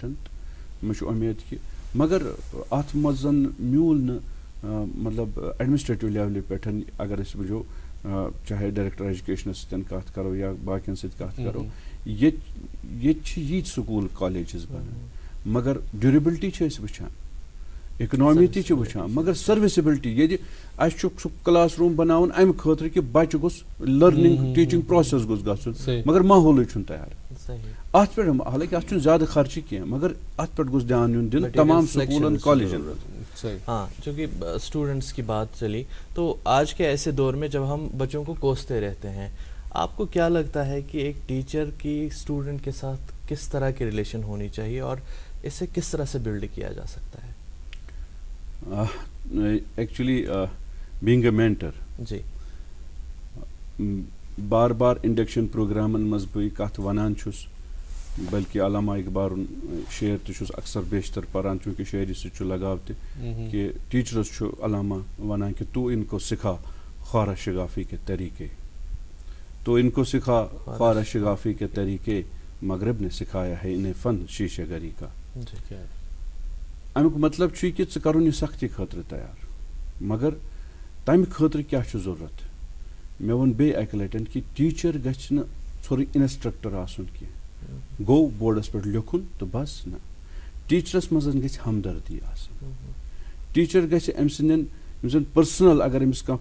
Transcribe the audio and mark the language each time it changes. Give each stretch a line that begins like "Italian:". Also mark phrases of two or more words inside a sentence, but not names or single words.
Kashmiri: مےٚ چھُ اُمید کہِ مگر اتھ منٛز زن میوٗل نہٕ مطلب ایڈمنسٹریٹِو لیولہِ پٮ۪ٹھ اگر أسۍ وٕچھو چاہے
English: director educations
Kashmiri: سۭتۍ کتھ کرو یا باقین سۭتۍ کتھ کرو ییٚتہِ چھِ ییٖتۍ سکوٗل کالیجز بنان مگر ڈیوٗریبلٹی چھِ أسۍ وٕچھان اِکنامی تہِ چھِ وٕچھان مگر سٔروِسِبلٹی ییٚتہِ اَسہِ چھُ سُہ
English: class room
Kashmiri: بناوُن امہِ خٲطرٕ کہِ بچہِ گوٚژھ
English: learning teaching process
Kashmiri: گوٚژھ گژھُن مگر ماحولٕے چھُنہٕ تیار. اتھ پٮ۪ٹھ حالانکہِ اتھ چھُنہٕ زیادٕ خرچہٕ کینٛہہ مگر اتھ پٮ۪ٹھ گوٚژھ دھیان یُن دِنہٕ تمام سکوٗلن کالجن.
Urdu: ہاں چونکہ اسٹوڈنٹس کی بات چلی تو آج کے ایسے دور میں جب ہم بچوں کو کوستے رہتے ہیں آپ کو کیا لگتا ہے کہ ایک ٹیچر کی اسٹوڈنٹ کے ساتھ کس طرح کی ریلیشن ہونی چاہیے اور اسے کس طرح سے بلڈ کیا جا سکتا ہے؟
English: actually being a mentor
Urdu: جی
Kashmiri: بار بار انڈکشن پروگرامن منٛز بہٕ یہِ کتھ ونان چھُس بلکہ علامہ اقبالُن شعر تہِ چھُس اکثر بیشتر پران چوٗنٛکہِ شٲعری سۭتۍ چھُ لگاو تہِ کہِ ٹیٖچرس چھُ علامہ ونان کہِ
Urdu: تو ان کو سکھا خارا شگافی کے طریقے تو ان کو سکھا خارا شگافی کے طریقے مغرب نے سکھایا ہے انہیں فن شیشہ گری کا.
Kashmiri: امیُک مطلب چھُ کہِ ژٕ کرُن یہِ سختی خٲطرٕ تیار مگر تمہِ خٲطرٕ کیٛاہ چھُ ضروٗرت. مےٚ ووٚن بیٚیہِ اکہِ لٹہِ کہِ ٹیٖچر گژھِ نہٕ ژھورٕے اِنسٹرکٹر آسُن کینٛہہ گوٚو بورڈس پٮ۪ٹھ لیکھُن تہٕ بس نہ ٹیٖچرس منٛز گژھِ ہمدردی آسٕنۍ ٹیٖچر گژھِ أمۍ سٕنٛدٮ۪ن یِم زن پٔرسنل اگر أمِس کانٛہہ